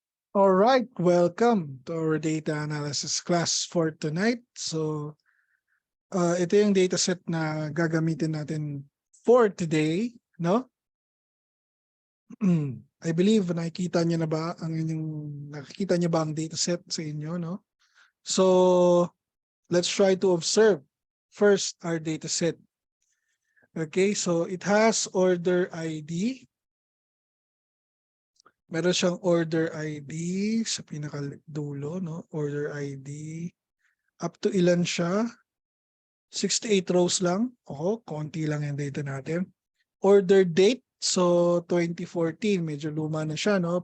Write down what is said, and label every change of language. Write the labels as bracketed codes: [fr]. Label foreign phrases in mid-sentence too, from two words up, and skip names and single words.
[en] All right, welcome to our data analysis class for tonight. So, [tl] ito yung dataset na gagamitin natin [en] for today, [tl] no? [en] I believe [tl] nakikita niyo na ba ang inyong nakikita niyo ba ang dataset sa inyo, no? [en] So, let's try to observe first our dataset. Okay, so it has order ID. [tl] Meron siyang [en] order ID [tl] sa pinakadulo, no? [en] Order ID. Up to [tl] ilan siya? 68 rows lang. Oo, konti lang yung data natin. [en] Order date, [tl] so 2014, medyo luma na siya, no?